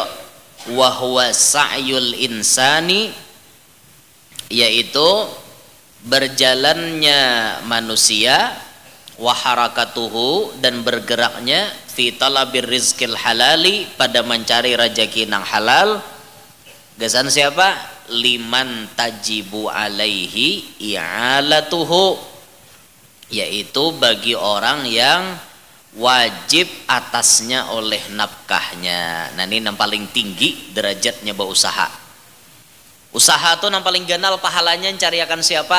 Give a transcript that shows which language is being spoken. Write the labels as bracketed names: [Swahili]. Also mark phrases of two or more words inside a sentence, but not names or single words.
[Arabic] Wa huwa sa'yul insani, [Banjar] yaitu berjalannya manusia, [Arabic] wa harakatuhu, [Banjar] dan bergeraknya, [Arabic] fi talabir rizqil halali, [Banjar] pada mencari rezeki nang halal. Gasan siapa? [Arabic] Liman tajibu alaihi i'alatuhu, [Banjar] yaitu bagi orang yang wajib atasnya oleh nafkahnya. Nah ini yang paling tinggi derajatnya berusaha. Usaha tuh yang paling ganal pahalanya cariakan siapa?